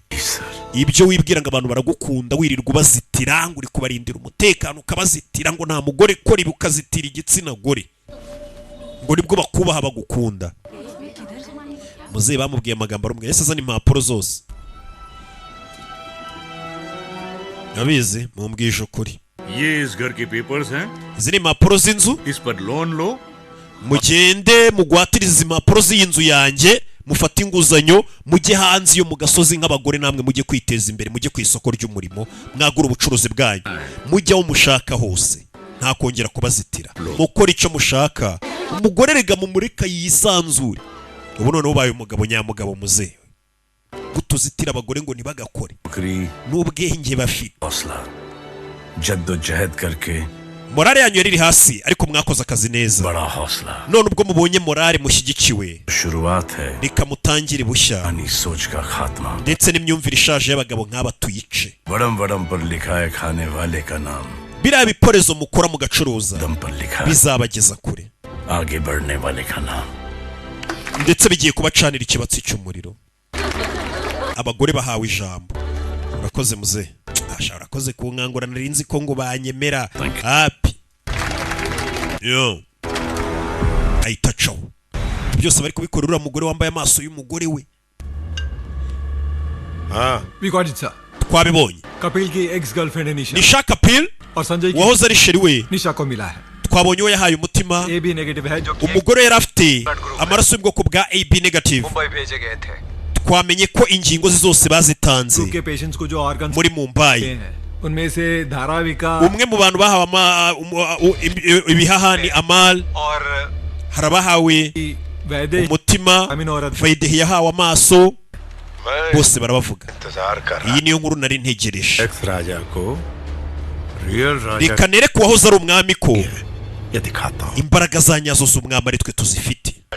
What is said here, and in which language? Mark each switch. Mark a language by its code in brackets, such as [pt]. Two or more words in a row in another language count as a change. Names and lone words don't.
[rw] Ibyo wibwira ngo abantu baragukunda wirirwa ubazitira ngo uri kubarindira umutekano, ukabazitira ngo nta mugore kora ibi, ukazitira igitsina gore ngo nibwo bakubaha bagukunda. Muze bamubwiye amagambo arumwe, yese azana impapuro zose. Abizi mumbwije ukuri. [hi] ये इस घर के पेपर्स हैं. [rw] Izi ni impapuro z'inzu. [hi] इस पर लोन लो. [rw] Mugende mugwatirize impapuro z'inzu yanjye, mufate inguzanyo, mujye hanze iyo mu gasozi nk'abagore, namwe mujye kwiteza imbere, mujye ku isoko ry'umurimo, mwagura ubucuruzi bwanyu, mujye aho mushaka hose, nta kongera kubazitira. Mukora icyo mushaka, umugore rega mumureka yisanzure. Ubu noneho ubaye umugabo nyamugabo muze. Gutuzitira abagore ngo ntibagakore, n'ubwenge bafite. [hi] जद्दोजहद करके [rw] morale yanyu yari hasi, ariko mwakoze akazi neza. None ubwo mubonye morale mushyigikiwe, reka mutangire bushya, ndetse n'imyumvire ishaje y'abagabo nk'aba tuyice. Biriya biporezo mukora mugacuruza bizabageza kure, ndetse bigiye kubacanira ikibatsi cy'umuriro. Abagore bahawe ijambo. Urakoze muze. Urakoze kunkangura, narinzi ko ngo banyemera. Happy yo ahita caho byose bari kubikorera uriya mugore wambaye amaso y'umugore we. [en] We got it, sir. [rw] Twabibonye. [hi] Kapil की [en] ex girlfriend [hi] है निशा. Nisha Kapil और संजय की [rw] wahoze ari sheri we. [hi] निशा को मिला है. [rw] Twabonye we yahaye umutima. [en] AB negative [hi] है जो [rw] umugore yari afite amaraso y'ubwoko bwa [en] AB negative. [hi] मुंबई भेजे गए थे. [rw] Twamenye ko ingingo zose bazitanze [hi] के patients को जो organs [rw] muri Mumbai. [hi] उनमें से धाराविका [rw] umwe mu bantu bahawe ibihaha ni Amal, harabahawe umutima, Vaidehi yahawe amaso, bose barabavuga. Iyi niyo nkuru nari ntegereje. Reka nereke uwahoze ari umwami ko imbaraga za nyazo z'umwami ari twe tuzifite.